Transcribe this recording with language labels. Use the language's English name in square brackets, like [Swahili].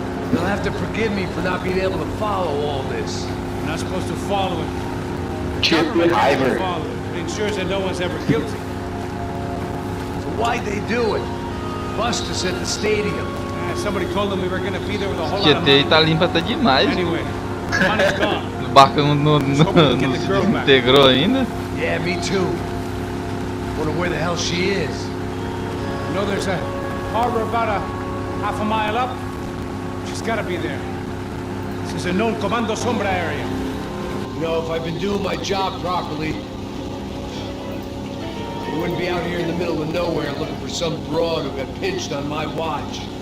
[English] You'll have to forgive me for not being able to follow all this. You're not supposed to follow it. Chip Government has to Iver. follow it. It ensures that no one's ever guilty. So why'd they do it? Bust us at the stadium. Somebody told them we were going to be there with a whole lot of GTI [Portuguese] tá limpa até demais. [English] Anyway, the money's gone. [Portuguese] O barco não integrou ainda. [English] Yeah, me too. Wonder where the hell she is. You know, there's a harbor about a half a mile up. She's got to be there. This is a known Comando Sombra area. You know, if I've been doing my job properly, I wouldn't be out here in the middle of nowhere looking for some broad who got pinched on my watch.